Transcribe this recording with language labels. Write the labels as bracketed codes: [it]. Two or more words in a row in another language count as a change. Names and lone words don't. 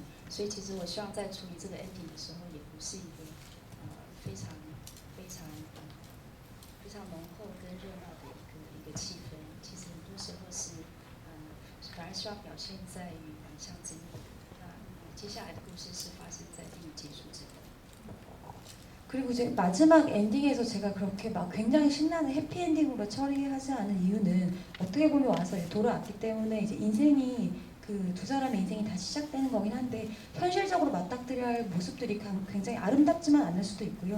[zh] 所以其实我希望在处理这个 ending 的时候，也不是一个非常非常非常浓厚跟热闹的一个气氛。其实很多时候是反而希望表现在于像这里。那接下来的故事是发生在电影结束之后。 [ko] 그리고 이제 마지막 엔딩에서 제가 그렇게 막 굉장히 신나는 해피엔딩으로 처리하지 않은 이유는 어떻게 보면 와서 돌아왔기 때문에 이제 인생이 그 두 사람의 인생이 다시 시작되는 거긴 한데 현실적으로 맞닥뜨려야 할 모습들이 굉장히 아름답지만 않을 수도 있고요.